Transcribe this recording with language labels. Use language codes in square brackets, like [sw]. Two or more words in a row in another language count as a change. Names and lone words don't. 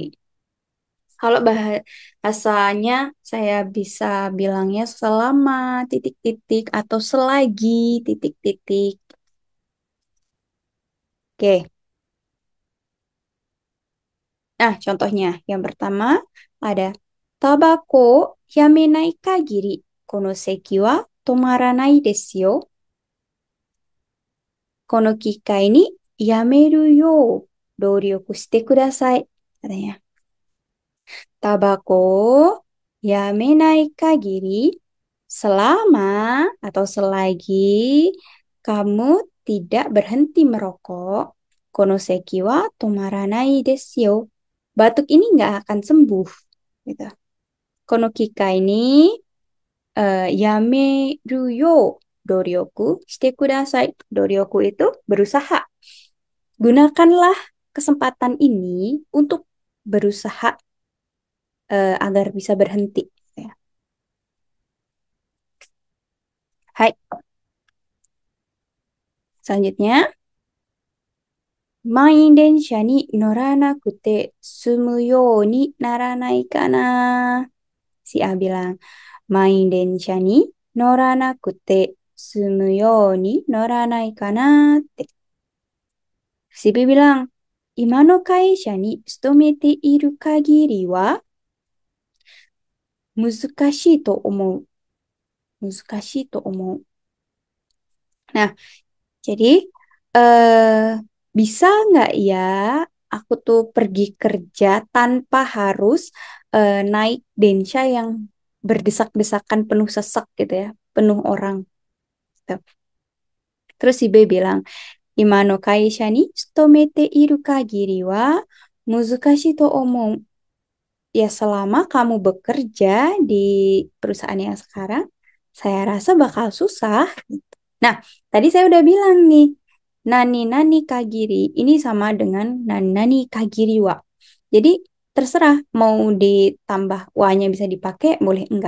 [id] Kalau bahasanya saya bisa bilangnya selama titik-titik atau selagi titik-titik. Oke. Nah, contohnya yang pertama ada [ja] タバコやめない限りこの咳は止まらないですよ. この機会にやめるよう努力してください. [id] Katanya. [ja] タバコやめない限り [id] selama atau selagi kamu tidak berhenti merokok, [ja] この咳は止まらないですよ. [id] Batuk ini nggak akan sembuh. [ja] Gitu. この機会にやめるよう努力してください. [id] Doryoku itu berusaha. Gunakanlah kesempatan ini untuk berusaha agar bisa berhenti. Ya. Hai, selanjutnya. [ja] 満員電車に乗らなくて済むようにならないかな. [id] Si A bilang, [ja] 満員電車に乗らなくて済むように乗らないかなって. [id] Si B bilang, [ja] 今の会社に勤めている限りは難しいと思う. 難しいと思う. [id] Nah, jadi eh bisa nggak ya aku tuh pergi kerja tanpa harus naik densha yang berdesak-desakan penuh sesak gitu ya, penuh orang. Gitu. Terus si B bilang, [ja] 今の会社に勤めている限りは難しいと思う. [id] Ya selama kamu bekerja di perusahaan yang sekarang, saya rasa bakal susah. Nah, tadi saya udah bilang nih, [ja] 何限り [id] ini sama dengan [ja] 何限りは. [id] Jadi terserah mau ditambah wa-nya bisa dipakai, boleh enggak.